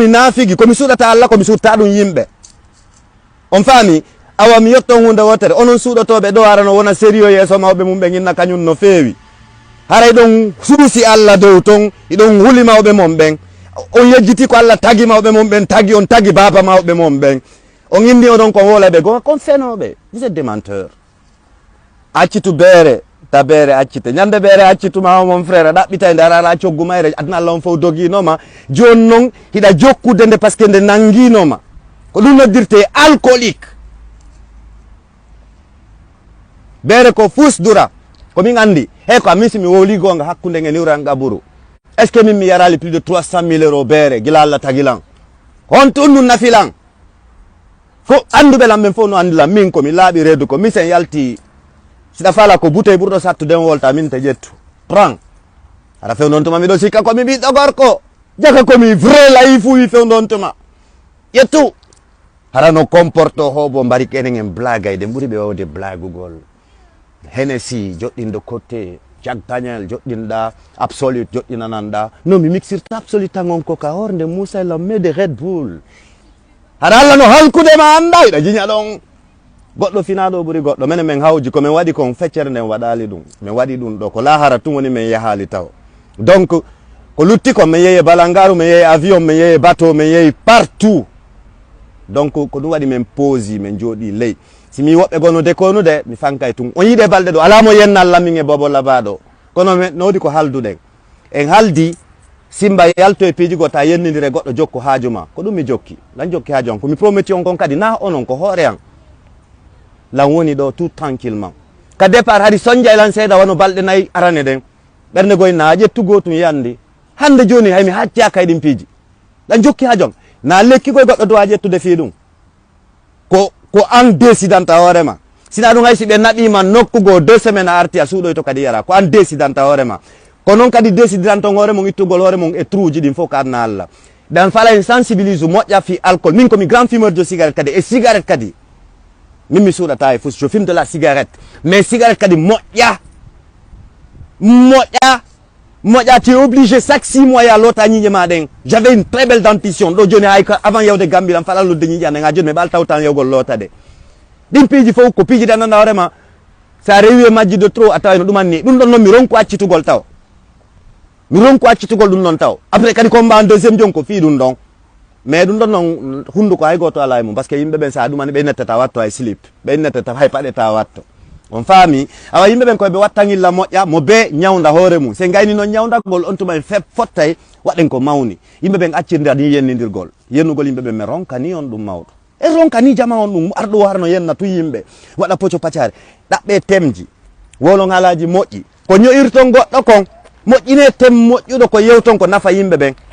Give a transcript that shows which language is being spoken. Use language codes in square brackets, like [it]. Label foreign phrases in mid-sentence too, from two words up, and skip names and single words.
[ff] nafigi komi suuɗata Allah komi suuɗata ɗum yimɓe on faami awa mi yetton hunde wotere onon suuɗotoɓe ɗo arano wona sérieux yeeso mawɓe mum ɓe ginna kañum no feewi haray ɗon suusi Allah dow ton iɗon huli mawɓe mon ɓen on yejjiti ko Allah tagi mawɓe mon ɓen tagi on tagi baba mawɓe mon ɓen on indi oɗon kon wola ɓe gonga kon fenoɓe [fr] vous êtes des menteurs [ff] accitu beere ta beere accite ñande beere accituma [fr] mon frère [ff] ɗaɓɓita nde arara coggu mayre aduna Allah on fof doginoma joni noon hiɗa jokkude nde par ce que nde nanguinoma ko ɗum noddirte alcoolique beere ko fusdura komin andi hey ko amin simi wowli gonga hakkude nge niwran gaɓuru [fr] est ce que [ff] min mi yarali [fr] plus de 300 000 euros [ff] beere gila Allah tagilan on tun ɗum nafilan fo anduɓe lam ɓen fof no andilan min komi laaɓi reedu ko min sen yalti siɗa fala ko bouteille ɓurɗo sattude wolta min te ƴettu prend aɗa few noon tuma miɗo sikka komi ɓiɗɗo gorko jaka komi vrai layi fu wi few noon tuma ƴettu hara no comporte hobo mbari kenen en blagayde ɓuuri ɓe wawde blagugol Hennessy joɗɗinɗo côté Jack Daniel joɗɗinɗa Absolute joɗɗinananɗa non mi mixirta Absolute tan on koka horde Moussa la me de Red Bull haɗa Allah no halkude ma anda iɗa jiña ɗon goɗɗo finaɗo ɓuuri goɗɗo minen min hawji komin waɗi kon feccere nden waɗali ɗum min waɗi ɗum ɗo ko lahara tun woni min yahali taw donc ko lutti ko min yeeyi balangaru min yeeyi avion min yeeyi bateau min yeeyi partout donc ko ɗum waɗi min poosi min jooɗi ley simi woɓɓe gono dekonude mi fankay tun on yiide balɗe ɗo alamo yennalla min e bobo labaɗo kono nowdi ko halduɗen en haldi simba yalto e piijigo ta yennidire goɗɗo jokku haaju ma ko ɗum mi jokki lan jokki haaju on komi prometi on kon kadi na onon ko hoore an lan woni ɗo [fr] tout tranquillement [ff] ka départ haɗi soñdia lan seeɗa wano balɗe nayyi arane ɗen ɓernde goyna ƴettugo tum yandi hande joni haymi hacciyaka eɗin piiji lan jokki haaju on na lekkigoy goɗɗo dowa ƴettude fii ɗum ko an décidanta hoorema sina ɗum hay si ɓe naɓima nokkugo 2 semaines a arti a suuɗoy to kadi yara ko an décidanta hoorema ko noon kadi décidanton hoore mon ittugol hoore mon e truuji ɗin fof ko adna Allah dan fala en sensibilise moƴƴa fi alcool min komi [fr] grand fumeur de cigarette [ff] kadi e cigarette kadi min mi suuɗata e fus [fr] je fume de la cigarette mais cigarette [ff] kadi moƴƴa [fr] tu es obligé chaque 6 mois [ff] ya loota ñiiƴe ma ɗen [fr] j'avais une très belle dentition [ff] ɗo joni hay avant yawde Gambie lan faala lodde ñiiƴe anen ha joni mi ɓaal tawtan yawgol lootade ɗin piiji fof ko piiji ɗe anndanɗa hoorema sa rewi e majji [fr] de trop [ff] a taway no ɗumanni ɗum ɗon noon mi ronku accitugol taw mi ronku accitugol ɗum noon taw après kadi ko mba deuxiéme jon ko fii ɗum ɗon mais ɗum ɗon noon hunduko hay goto ala e mum par ce que yimɓe ɓen sa ɗumani ɓe nettata watto hay slip ɓe nettata hay paɗeta watto on faami awa yimɓe ɓen koye ɓe wattangilla moƴƴa mo be ñawda hoore mum se gayni noon ñawdagol on tuma en fottay waɗen ko mawni yimɓe ɓen accirda ni yennidirgol yennugol yimɓe ɓen mi ronkani on ɗum mawɗo e ronkani jama on ɗum arɗo warno yenna tu yimɓe waɗa poco pacare ɗaɓɓe temji wolon halaji moƴƴi ko ño'irton goɗɗo kon moƴƴine tem moƴƴuɗo ko yewton ko nafa yimɓe ɓen